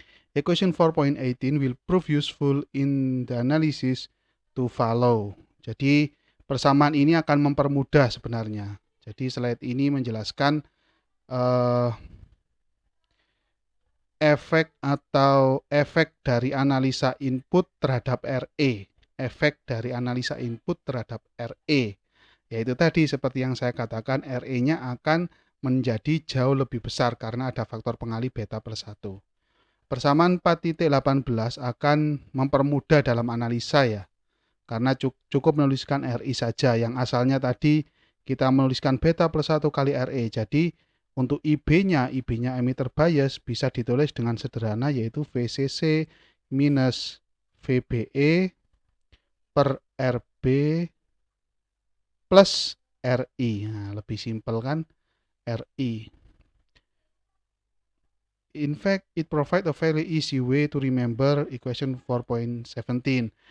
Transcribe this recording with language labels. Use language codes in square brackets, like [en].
[en] Equation 4.18 will prove useful in the analysis to follow. [id] Jadi persamaan ini akan mempermudah sebenarnya. Jadi slide ini menjelaskan efek dari analisa input terhadap RE. Efek dari analisa input terhadap RE. Yaitu tadi seperti yang saya katakan, RE-nya akan menjadi jauh lebih besar karena ada faktor pengali beta plus 1. Persamaan 4.18 akan mempermudah dalam analisa ya. Karena cukup menuliskan RI saja. Yang asalnya tadi kita menuliskan beta plus 1 kali RE. Jadi untuk IB-nya emitter bias bisa ditulis dengan sederhana yaitu VCC minus VBE per RB plus RI. Nah, lebih simpel kan? RI. [en] In fact, it provides a very easy way to remember equation 4.17.